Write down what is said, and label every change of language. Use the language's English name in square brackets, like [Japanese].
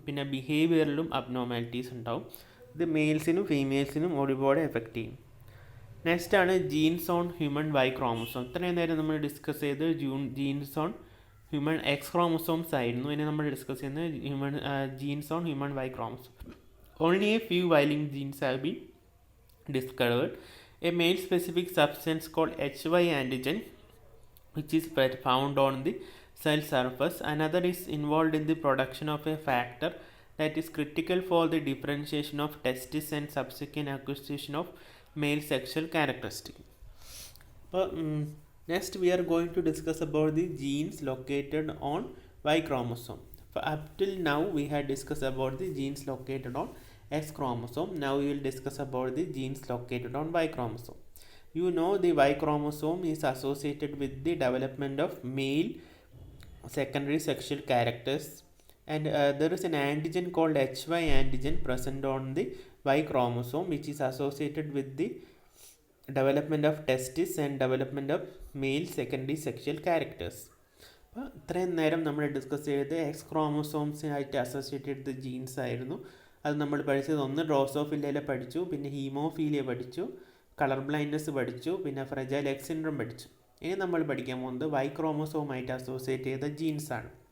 [Malayalam] പിന്നെ ബിഹേവിയറിലും അബ്നോർമാലിറ്റീസ് ഉണ്ടാവും. ഇത് മെയിൽസിനും ഫീമെയിൽസിനും ഒരുപാട് എഫക്റ്റ് ചെയ്യും. നെക്സ്റ്റ് ആണ് jeans on human Y chromosome. ഇത്രയും നേരം നമ്മൾ ഡിസ്കസ് ചെയ്ത് jeans on human X chromosomes ആയിരുന്നു. ഇനി നമ്മൾ ഡിസ്കസ് ചെയ്യുന്നത് jeans on human Y chromosome. [English] Only a few Y-linked genes have been discovered. A male-specific substance called HY antigen, which is found on the cell surface. Another is involved in the production of a factor that is critical for the differentiation of testes and subsequent acquisition of male sexual characteristics. Next we are going to discuss about the genes located on Y chromosome. Up till now we had discussed about the genes located on X chromosome. Now we will discuss about the genes located on Y chromosome. You know the Y chromosome is associated with the development of male secondary sexual characters, and there is an antigen called HY antigen present on the Y chromosome, which is associated with the development of testis and development of male secondary sexual characters. [Malayalam] അപ്പോൾ ഇത്രയും നേരം നമ്മൾ discuss ചെയ്തത് X ക്രോമസോംസിനായിട്ട് associated jeans ആയിരുന്നു. അത് നമ്മൾ പഠിച്ചത് ഒന്ന് ഡ്രോസോഫില്ലയിലെ പഠിച്ചു, പിന്നെ ഹീമോഫീലിയ പഠിച്ചു, കളർ ബ്ലൈൻഡ്നെസ് പഠിച്ചു, പിന്നെ ഫ്രജൈൽ എക്സ് സിൻഡ്രോം പഠിച്ചു. ഇനി നമ്മൾ പഠിക്കാൻ പോകുന്നത് വൈ ക്രോമസോമായിട്ട് അസോസിയേറ്റ് ചെയ്ത ജീൻസാണ്.